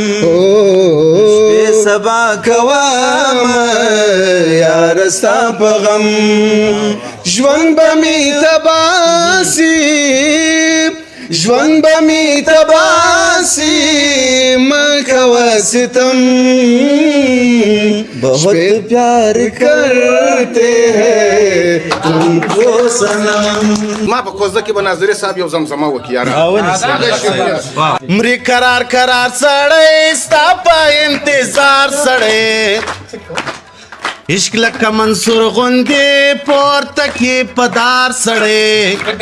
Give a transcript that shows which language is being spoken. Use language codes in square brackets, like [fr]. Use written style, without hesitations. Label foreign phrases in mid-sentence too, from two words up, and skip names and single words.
[ps] شپې سبا کومه یاره ستا په غم ژوند به می تباسي ژوند به می تباسي مه کوه ستم [hi] बहुत प्यार करते हैं तुमको सनम. [ps] ما په کوزده کې به ناظري صاحب یو زمزمه وکړي یاره مري قرار قرار سړی ستا په انتظار سړی عشق لکه منصور غوندې پورته کې پدار سړی